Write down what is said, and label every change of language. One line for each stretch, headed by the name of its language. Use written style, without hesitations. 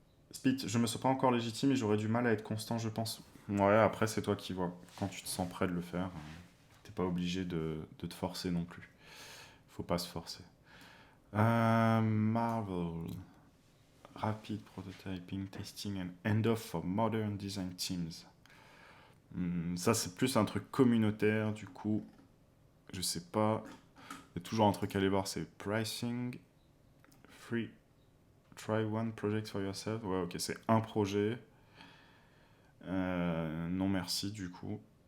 French: Spit, je me sens pas encore légitime et j'aurais du mal à être constant, je pense. Ouais, après, c'est toi qui vois. Quand tu te sens prêt de le faire, t'es pas obligé de te forcer non plus. faut pas se forcer. Marvel.
English: Rapid prototyping, testing and end-off for modern design teams.
French: Ça, c'est plus un truc communautaire, du coup, je sais pas. Il y a toujours un truc à aller voir, c'est
English: pricing, free, try one project for yourself.
French: Ouais, ok, c'est un projet. Non, merci, du coup.